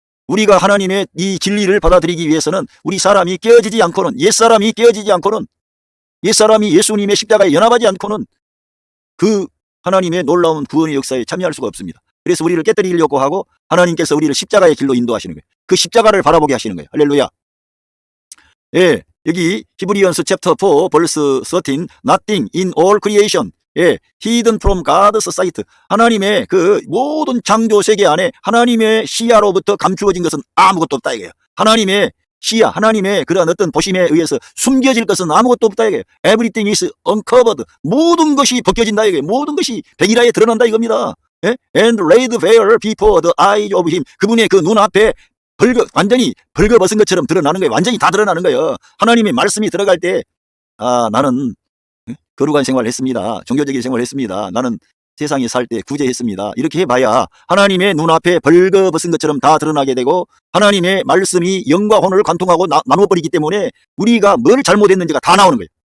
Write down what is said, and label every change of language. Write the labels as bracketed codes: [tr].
[ko] 우리가 하나님의 이 진리를 받아들이기 위해서는 우리 사람이 깨어지지 않고는, 옛사람이 깨어지지 않고는, 옛사람이 예수님의 십자가에 연합하지 않고는 그 하나님의 놀라운 구원의 역사에 참여할 수가 없습니다. 그래서 우리를 깨뜨리려고 하고 하나님께서 우리를 십자가의 길로 인도하시는 거예요. 그 십자가를 바라보게 하시는 거예요. 할렐루야. [en] 예, 여기 히브리언스 챕터 4 벌스 13 Nothing in all creation, 예, hidden from God's sight. [ko] 하나님의 그 모든 창조 세계 안에 하나님의 시야로부터 감추어진 것은 아무것도 없다 이거예요. 하나님의 시야, 하나님의 그런 어떤 보심에 의해서 숨겨질 것은 아무것도 없다 이거예요. [en] Everything is uncovered. [ko] 모든 것이 벗겨진다 이거예요. 모든 것이 백일하에 드러난다 이겁니다. 예? [en] And laid bare before the eyes of him. [ko] 그분의 그 눈앞에 완전히 벌거벗은 것처럼 드러나는 거예요. 완전히 다 드러나는 거예요. 하나님의 말씀이 들어갈 때, 아, 나는 거룩한 생활을 했습니다. 종교적인 생활을 했습니다. 나는 세상에 살 때 구제했습니다. 이렇게 해봐야 하나님의 눈앞에 벌거벗은 것처럼 다 드러나게 되고, 하나님의 말씀이 영과 혼을 관통하고 나눠버리기 때문에 우리가 뭘 잘못했는지가 다 나오는 거예요.